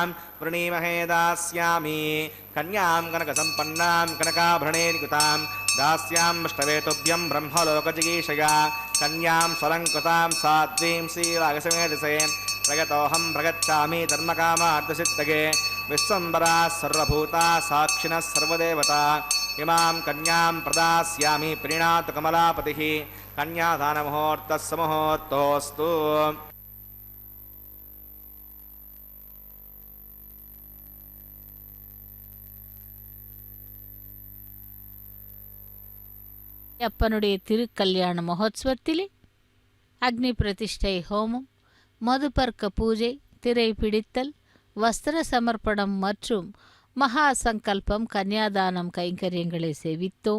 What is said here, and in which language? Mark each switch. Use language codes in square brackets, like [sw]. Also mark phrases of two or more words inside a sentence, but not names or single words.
[sa] वृणीमहे दास्यामि कन्यां कनकसम्पन्नां कनकाभरणेर्युतां दास्यामष्टवेतुभ्यं ब्रह्मलोकजिगीषया कन्यां स्वलङ्कृतां साध्वीं श्रीरागसमेधसे प्रगतोऽहं प्रगच्छामि धर्मकामार्थसिद्धये विश्वम्बरा सर्वभूता साक्षिणः सर्वदेवता इमां कन्यां प्रदास्यामि प्रीणातु कमलापतिः कन्यादानमुहूर्तः सुमुहूर्तोऽस्तु। [ta] அப்பனுடைய திருக்கல்யாண மகோத்சவத்திலே அக்னி பிரதிஷ்டை ஹோமம், மதுபர்க்க பூஜை, திரை பிடித்தல், வஸ்திர சமர்ப்பணம் மற்றும் மகா சங்கல்பம், கன்யாதானம் கைங்கரியங்களை செவித்தோம்.